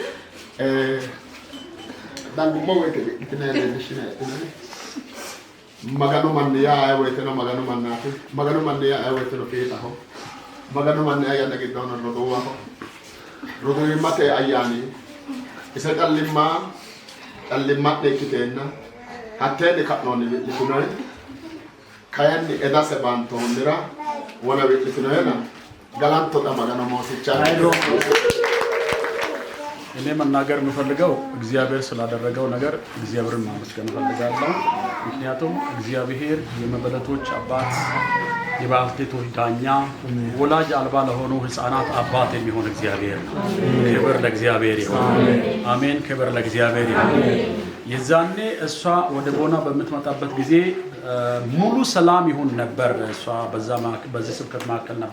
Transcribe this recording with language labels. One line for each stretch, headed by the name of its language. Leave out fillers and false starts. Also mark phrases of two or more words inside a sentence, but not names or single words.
Sidamo: dangummo woyte leellishshine maganu manni yaa woyteno maganu mannaati maganu manni yaa woyteno fiixaho maganu manni ayyaana giddono roduuwaho roduuwimmate ayyaani isa callimmadhe ikkiteenna hatteenni ka'noonni wi'litinoe kayanni edase baantoonnira wona wi'litinoena galantoda magano moosicha
Amharic: እኔ መናገር የምፈልገው እግዚአብሔር ስላደረገው ነገር እግዚአብሔርን ማመስገን እፈልጋለሁ። ምክንያቱም እግዚአብሔር የመበለቶች አባት የባልቴቶች ዳኛ ወላጅ አልባ ለሆኑ ህፃናት አባት የሚሆን እግዚአብሔር ነው። ክብር ለእግዚአብሔር ይሁን። አሜን። ክብር ለእግዚአብሔር ይሁን። የዛኔ እሷ ወደ ቦና በምትመጣበት ጊዜ ሙሉ ሰላም ይሁን ነበር። እሷ በዚህ ስብከት ማከል ነበር